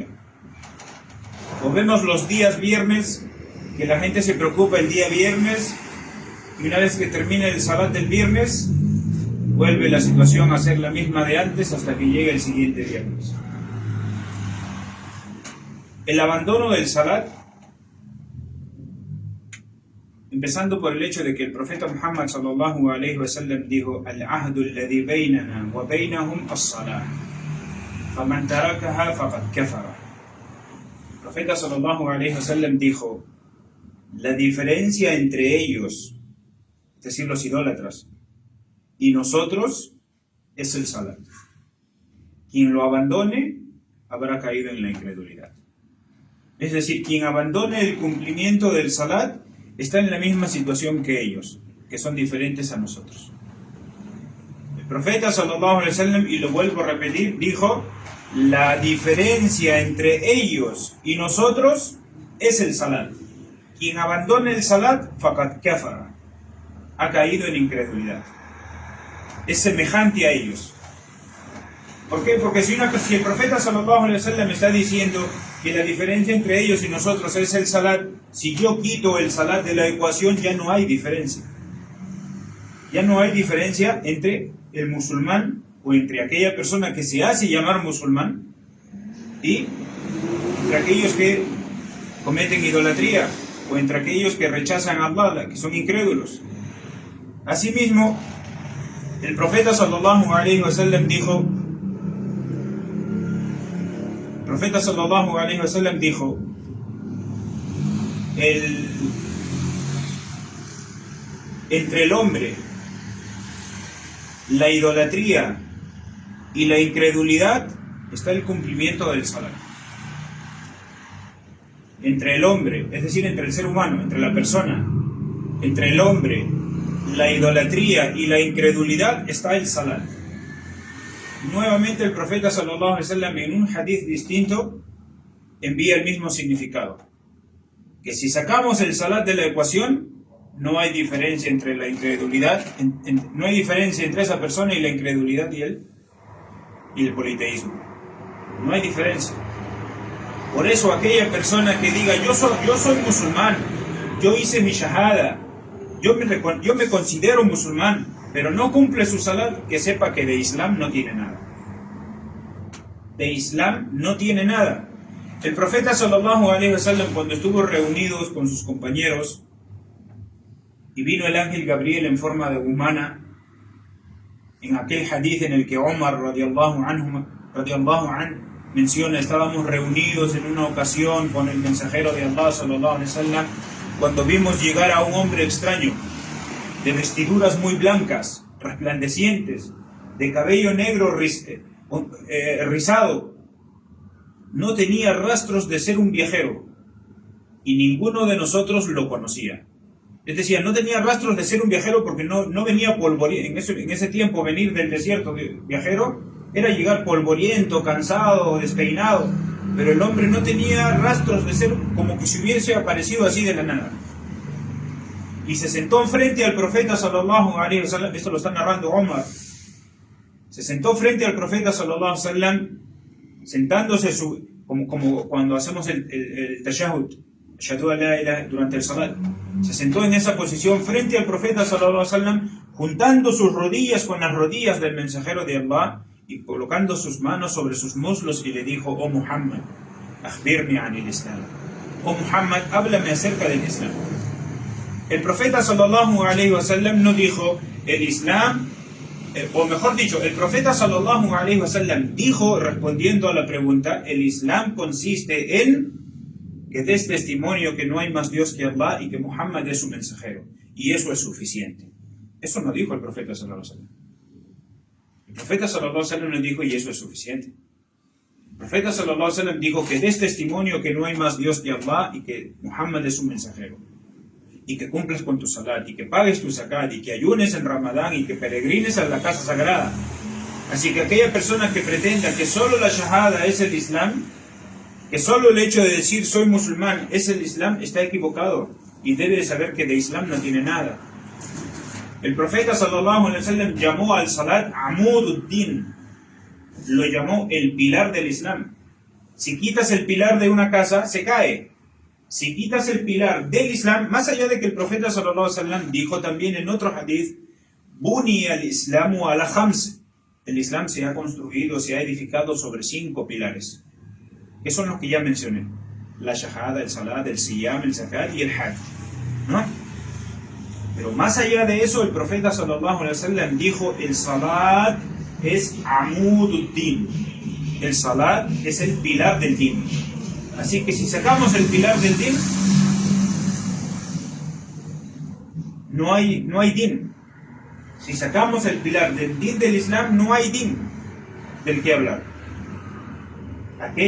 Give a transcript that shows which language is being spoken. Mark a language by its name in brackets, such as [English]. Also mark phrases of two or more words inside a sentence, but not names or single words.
[Spanish] O vemos los días viernes, que la gente se preocupa el día viernes, y una vez que termina el salat del viernes, vuelve la situación a ser la misma de antes hasta que llegue el siguiente viernes. El abandono del salat, empezando por el hecho de que el profeta Muhammad [Arabic] صلى الله عليه وسلم [Spanish] dijo: [Arabic] "العهد الذي بيننا وبينهم الصلاة فمن تركها فقد كفر". [Spanish] El profeta [Arabic] صلى الله عليه وسلم [Spanish] dijo: la diferencia entre ellos, es decir, los idólatras, y nosotros es el salat. Quien lo abandone habrá caído en la incredulidad. Es decir, quien abandone el cumplimiento del salat está en la misma situación que ellos, que son diferentes a nosotros. El profeta [Arabic] صلى الله عليه وسلم, [Spanish] y lo vuelvo a repetir, dijo: la diferencia entre ellos y nosotros es el salat. Quien abandone el salat, [Arabic] فقد كفر, [Spanish] ha caído en incredulidad. Es semejante a ellos. ¿Por qué? Porque si el profeta [Arabic] صلى الله عليه وسلم [Spanish] está diciendo que la diferencia entre ellos y nosotros es el salat, si yo quito el salat de la ecuación, ya no hay diferencia. Ya no hay diferencia entre el musulmán o entre aquella persona que se hace llamar musulmán y entre aquellos que cometen idolatría o entre aquellos que rechazan a Allah, que son incrédulos. Asimismo, el profeta [Arabic] صلى الله عليه وسلم [Spanish] dijo: entre el hombre, la idolatría y la incredulidad está el cumplimiento del salat. Entre el hombre, es decir, entre el ser humano, entre la persona, entre el hombre, la idolatría y la incredulidad está el salat. Nuevamente el profeta [Arabic] صلى الله عليه وسلم [Spanish] en un hadith distinto envía el mismo significado, que si sacamos el salat de la ecuación, no hay diferencia entre la incredulidad, no hay diferencia entre esa persona y la incredulidad y el politeísmo. No hay diferencia. Por eso aquella persona que diga: yo soy musulmán, yo hice mi shahada, yo me considero musulmán, pero no cumple su salat, que sepa que de Islam no tiene nada. De Islam no tiene nada. El profeta [Arabic] صلى الله عليه وسلم, [Spanish] cuando estuvo reunidos con sus compañeros y vino el ángel Gabriel en forma de humana, en aquel hadith en el que Omar [Arabic] رضي الله عنه [Spanish] menciona: estábamos reunidos en una ocasión con el mensajero de Allah [Arabic] صلى الله عليه وسلم, [Spanish] cuando vimos llegar a un hombre extraño, de vestiduras muy blancas, resplandecientes, de cabello negro rizado. No tenía rastros de ser un viajero, y ninguno de nosotros lo conocía. Es decir, no tenía rastros de ser un viajero porque no venía polvoriento. En ese tiempo, venir del desierto de viajero era llegar polvoriento, cansado, despeinado. Pero el hombre no tenía rastros de ser, como que se hubiese aparecido así de la nada. Y se sentó frente al profeta [Arabic] صلى الله عليه وسلم. [Spanish] Esto lo está narrando Omar. Se sentó frente al profeta [Arabic] صلى الله عليه وسلم, [Spanish] sentándose como cuando hacemos el tashahhud, [Arabic] أشهد أن لا إله, [Spanish] durante el salat. Se sentó en esa posición frente al profeta [Arabic] صلى الله عليه وسلم, [Spanish] juntando sus rodillas con las rodillas del mensajero de Allah y colocando sus manos sobre sus muslos, y le dijo: [Arabic] oh Muhammad, أخبرني عن الإسلام. [Spanish] Oh Muhammad, háblame acerca del Islam. El profeta [Arabic] صلى الله عليه وسلم [Spanish] no dijo el Islam, o mejor dicho, el profeta [Arabic] صلى الله عليه وسلم [Spanish] dijo, respondiendo a la pregunta: el Islam consiste en que des testimonio que no hay más Dios que Allah y que Muhammad es su mensajero, y eso es suficiente. Eso no dijo el profeta [Arabic] صلى الله عليه وسلم. [Spanish] El profeta [Arabic] صلى الله عليه وسلم [Spanish] no dijo: y eso es suficiente. El profeta [Arabic] صلى الله عليه وسلم [Spanish] dijo que des testimonio que no hay más Dios que Allah y que Muhammad es su mensajero, y que cumplas con tu salat, y que pagues tu zakat, y que ayunes en Ramadán, y que peregrines a la casa sagrada. Así que aquella persona que pretenda que solo la shahada es el Islam, que solo el hecho de decir soy musulmán es el Islam, está equivocado, y debe de saber que de Islam no tiene nada. El profeta [Arabic] صلى الله عليه وسلم [Spanish] llamó al salat amududdin, lo llamó el pilar del Islam. Si quitas el pilar de una casa, se cae. Si quitas el pilar del Islam, más allá de que el profeta [Arabic] صلى الله عليه وسلم [Spanish] dijo también en otro hadith: [Arabic] بني الإسلام على خمس. [Spanish] El Islam se ha construido, se ha edificado sobre 5 pilares, que son los que ya mencioné: la shahada, el salat, el siyam, el zakat y el hajj, ¿no? Pero más allá de eso, el profeta [Arabic] صلى الله عليه وسلم [Spanish] dijo: el salat es amududdin. El salat es el pilar del din. Así que si sacamos el pilar del din, no hay din. Si sacamos el pilar del din del Islam, no hay din del que hablar.